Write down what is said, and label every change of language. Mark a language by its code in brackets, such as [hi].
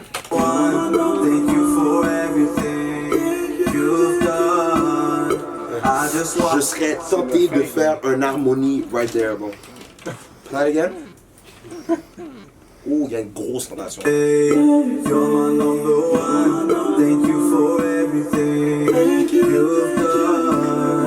[en] Thank you for everything you've done. [fr] Je serais tenté de faire un harmonie [en] right there, bro. Try it again. [fr] Oh, il y a une grosse fondation. [en] Hey, you're my number one. Thank you for everything you've done.